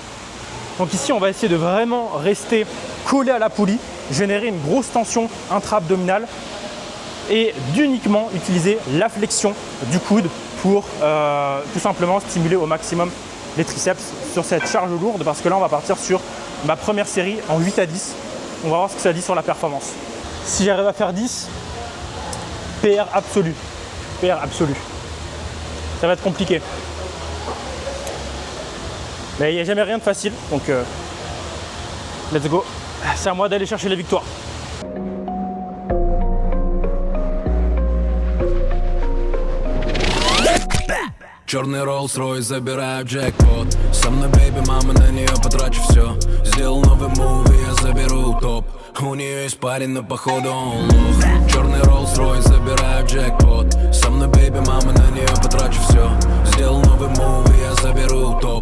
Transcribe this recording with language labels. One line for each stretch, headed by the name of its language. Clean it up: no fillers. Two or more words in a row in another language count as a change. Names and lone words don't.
French: Donc ici on va essayer de vraiment rester collé à la poulie, générer une grosse tension intra-abdominale et d'uniquement utiliser la flexion du coude pour tout simplement stimuler au maximum les triceps sur cette charge lourde, parce que là on va partir sur ma première série en 8 à 10. On va voir ce que ça dit sur la performance. Si j'arrive à faire 10, PR absolu. PR absolu. Ça va être compliqué. Mais il n'y a jamais rien de facile, donc
English: let's go.
French: C'est à moi d'aller chercher les victoires.
Russian: Черный Rolls-Royce, забираю джекпот. Со мной бейби, мама, на нее потрачу все. Сделал новый мув, и я заберу топ. У нее есть парень, но походу он лох. Черный Rolls-Royce, забираю джекпот. Со мной бейби, мама, на нее потрачу все. Сделал новый мув, и я заберу топ.